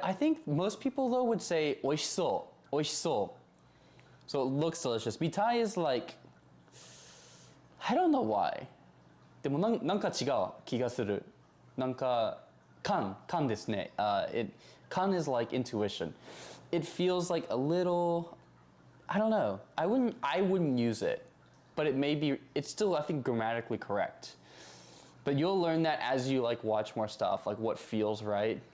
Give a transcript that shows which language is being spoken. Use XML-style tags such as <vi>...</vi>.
<en>I think most people though would say</en> <ja>おいしそう。おいしそう。</ja> <en>So it looks delicious. Mitai is like, I don't know why.</en> <ja>でもなんか違う気がする。なんか感ですね。</ja> <en>Kan is like intuition. It feels like a little, I don't know. I wouldn't use it, but it's still I think grammatically correct. But you'll learn that as you like watch more stuff, like what feels right.</en>